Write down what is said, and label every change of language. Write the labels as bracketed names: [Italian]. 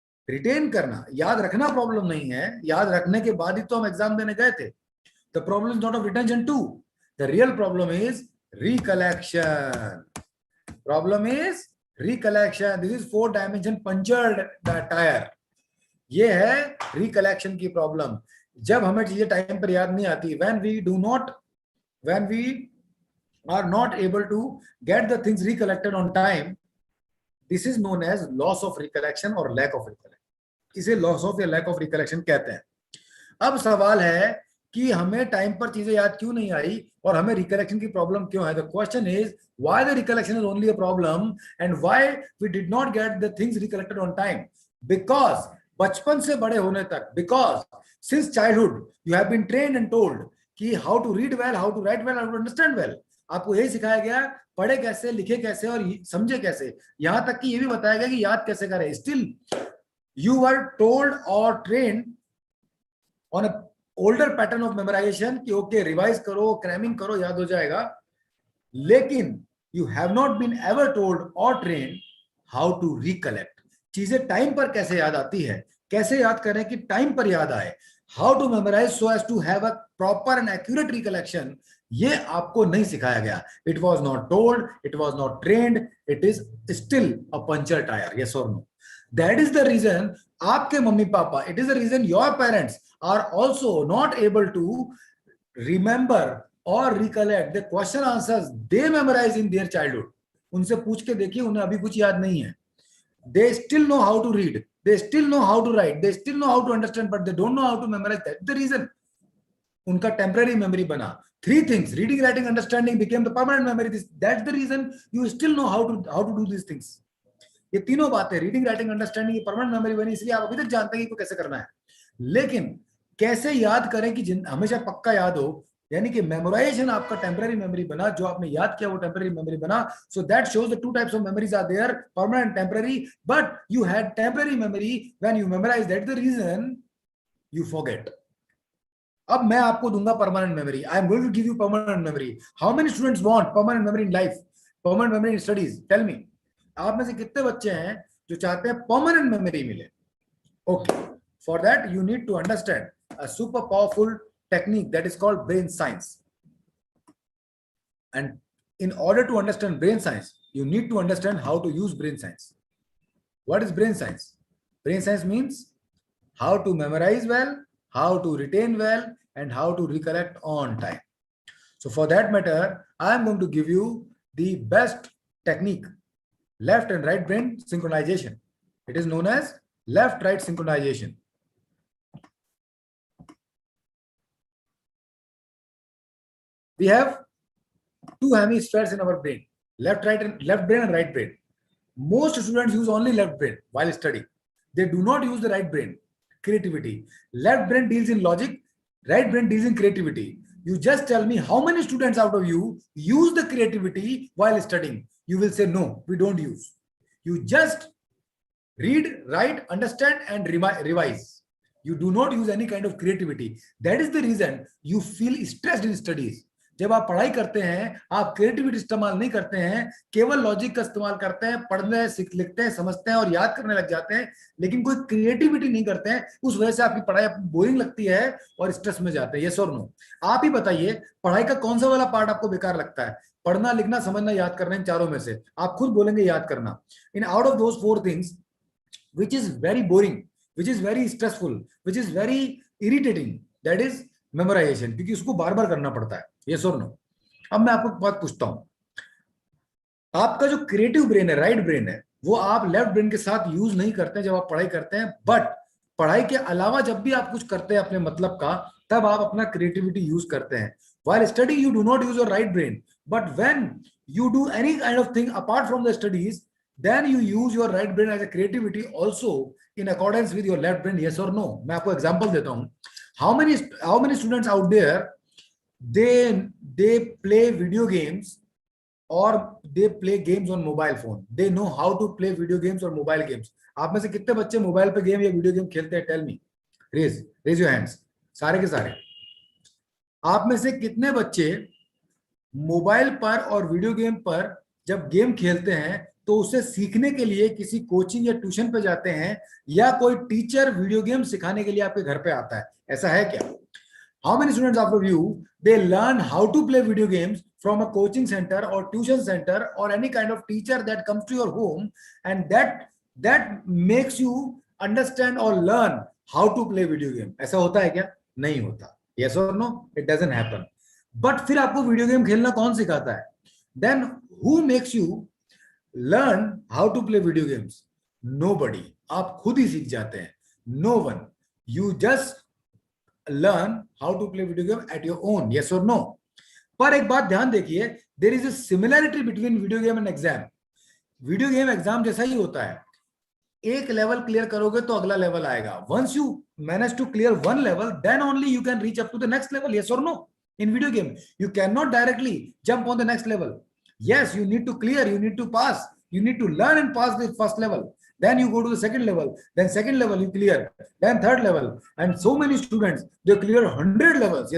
[Hindi] Retain करना, याद रखना प्रॉब्लम नहीं है. याद रखने के बाद ही तो हम एग्जाम देने गए थे. [English] The problem is not of retention too. The real problem is recollection. Problem is recollection. This is 4 dimension punctured tyre. [Hindi] ये है रिकलेक्शन की प्रॉब्लम. जब हमें चीजें टाइम पर याद नहीं आती, [English] when we are not able to get the things recollected on time, this is known as loss of recollection or lack of recollection. [Hindi] इसे लॉस ऑफ या लैक ऑफ रिकलेक्शन कहते हैं. अब सवाल है कि हमें टाइम पर चीजें याद क्यों नहीं आई और हमें रिकलेक्शन की प्रॉब्लम क्यों है. [English] The question is why the recollection is only a problem and why we did not get the things recollected on time. Because [Hindi] बचपन से बड़े होने तक, [English] Because since childhood you have been trained and told कि how to read well, how to write well, how to understand well. [Hindi] आपको यही सिखाया गया पढ़े कैसे, लिखे कैसे और समझे कैसे. यहां तक कि ये भी बताया गया कि याद कैसे करें. [English] still you were told or trained on a older pattern of memorization [Hindi] कि okay revise करो, cramming करो, याद हो जाएगा. [English] लेकिन you have not been ever told or trained how to recollect. [Hindi] चीजें टाइम पर कैसे याद आती है, कैसे याद करें कि टाइम पर याद आए. [English] how to memorize so as to have a proper and accurate recollection, [Hindi] ये आपको नहीं सिखाया गया. [English] It was not told, it was not trained, it is still a puncture tire. Yes or no? That is the reason [Hindi] आपके mummy papa, [English] it is the reason your parents are also not able to remember or recollect the question answers they memorize in their childhood. [Hindi] उनसे पूछ के देखिए, उन्हें अभी कुछ याद नहीं है. [English] They still know how to read, they still know how to write, they still know how to understand, but they don't know how to memorize. That's the reason [Hindi] उनका temporary memory बना. [English] 3 things, reading, writing, understanding became the permanent memory. That's the reason you still know how to do these things. [Hindi] ये तीनों बातें, reading, writing, understanding, permanent memory बनी, इसलिए आप अभी तक जानते हैं कि कैसे करना है. लेकिन कैसे याद करें कि हमेशा पक्का याद हो, यानी कि मेमोराइजेशन आपका टेम्पररी मेमोरी बना. जो आपने याद किया वो टेम्पररी मेमोरी बना. [English] So that shows the 2 types of memories are there, permanent, temporary. But you had temporary memory when you memorize. That the reason you forget. [Hindi] अब मैं आपको दूंगा permanent memory. [English] I am going to give you permanent memory. How many students want permanent memory in life, permanent memory in studies? Tell me. [Hindi] आप में से कितने बच्चे हैं जो चाहते हैं परमानेंट मेमोरी मिले? [English] Okay, for that you need to understand a super powerful technique that is called brain science. And in order to understand brain science you need to understand how to use brain science. What is brain science? Brain science means how to memorize well, how to retain well, and how to recollect on time. So for that matter, I am going to give you the best technique, left and right brain synchronization. It is known as left-right synchronization. We have 2 hemispheres in our brain. Left brain and right brain. Most students use only left brain while studying. They do not use the right brain. Creativity. Left brain deals in logic, right brain deals in creativity. You just tell me how many students out of you use the creativity while studying. You will say no, we don't use. You just read, write, understand and revise. You do not use any kind of creativity. That is the reason you feel stressed in studies. [Hindi] जब आप पढ़ाई करते हैं आप creativity इस्तेमाल नहीं करते हैं, केवल लॉजिक का इस्तेमाल करते हैं, पढ़ने लिखते हैं, समझते हैं और याद करने लग जाते हैं, लेकिन कोई क्रिएटिविटी नहीं करते हैं. उस वजह से आपकी पढ़ाई बोरिंग लगती है और स्ट्रेस में जाते हैं. यस और नो? आप ही बताइए, पढ़ाई का कौन सा वाला पार्ट आपको बेकार लगता है? पढ़ना, लिखना, समझना, याद करना, इन चारों में से आप खुद बोलेंगे याद करना. [English] in out of those 4 things which is very boring, which is very stressful, which is very irritating, that is memorization, [Hindi] क्योंकि उसको बार बार करना पड़ता है. [English] yes or no? [Hindi] अब मैं आपको बात पूछता हूं, आपका जो क्रिएटिव ब्रेन है, राइट ब्रेन है, वो आप लेफ्ट ब्रेन के साथ यूज नहीं करते हैं जब आप पढ़ाई करते हैं. बट पढ़ाई के अलावा जब भी आप कुछ करते हैं अपने मतलब का, तब आप अपना क्रिएटिविटी यूज करते हैं. [English] while studying you do not use your right brain, but when you do any kind of thing apart from the studies, then you use your right brain as a creativity also in accordance with your left brain, yes or no? [Hindi] मैं आपको example देता हूं. [English] How many students out there, they play video games or they play games on mobile phone? They know how to play video games or mobile games. [Hindi] आप में से कितने बच्चे mobile पे गेम या वीडियो गेम खेलते हैं? [English] Tell me, raise your hands. [Hindi] सारे के सारे. आप में से कितने बच्चे मोबाइल पर और वीडियो गेम पर जब गेम खेलते हैं तो उसे सीखने के लिए किसी कोचिंग या ट्यूशन पे जाते हैं, या कोई टीचर वीडियो गेम सिखाने के लिए आपके घर पे आता है? ऐसा है क्या? [English] How many students of you, they learn how to play video games from a coaching center or tuition center or any kind of teacher that comes to your home, and that makes you understand or learn how to play video game? [Hindi] ऐसा होता है क्या? नहीं होता. [English] Yes or no? It doesn't happen. [Hindi] But फिर आपको video game खेलना कौन सिखाता है? [English] Then who makes you learn how to play video games? [Hindi] Nobody. आप खुद ही सीख जाते हैं. No one. [English] You just learn how to play video game at your own. Yes or no? [Hindi] पर एक बात ध्यान देखिए, [English] there is a similarity between video game and exam. [Hindi] Video game exam जैसा ही होता है. एक लेवल क्लियर करोगे तो अगला लेवल आएगा. [English] Once you manage to clear one level, then only you can reach up to the next level. Yes or no? In video game, you cannot directly jump on the next level. Yes, you need to clear, you need to pass, you need to learn and pass the first level. Then you go to the second level, then second level you clear, then third level, and so many students, they clear 100 levels.